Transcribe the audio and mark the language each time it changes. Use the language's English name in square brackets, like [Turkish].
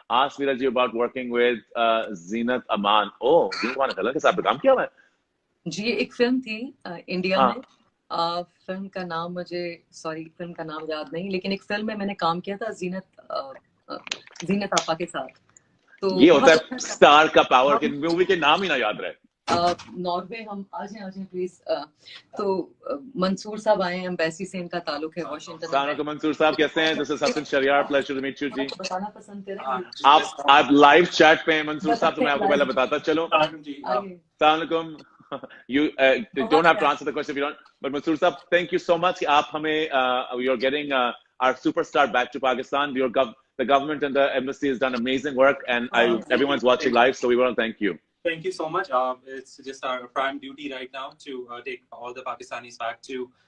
[English] Ask Meera ji about working with Zeenat Aman. [Hindi] Zeenat Aman के साथ काम किया हुआ है जी। एक फिल्म थी इंडिया में, फिल्म का नाम मुझे फिल्म का नाम याद नहीं, लेकिन एक फिल्म में मैंने काम किया था जीनत आपा के साथ। तो ये होता है स्टार का पावर, कि मूवी के नाम ही ना याद रहे। नॉर्वे, हम आ जाए प्लीज। तो मंसूर साहब आए हैं, एम्बेसी से इनका ताल्लुक है, वॉशिंगटन। मंसूर साहब कैसे हैं? [English] This is Hasan Shahryar, pleasure to meet you ji. [Hindi] बताना पसंद करें आप लाइव चैट पे हैं मंसूर साहब, तो मैं आपको पहले बताता चलो। अस्सलाम वालेकुम। [English] You don't have to answer the question if you don't, but Mansoor Saab, thank you so much. [Hindi] आप हमें [English] you're getting our superstar back to Pakistan. The government and the embassy has done amazing work, and everyone's watching live, so we want to thank you. Thank you so much. It's just our prime duty right now to take all the Pakistanis back to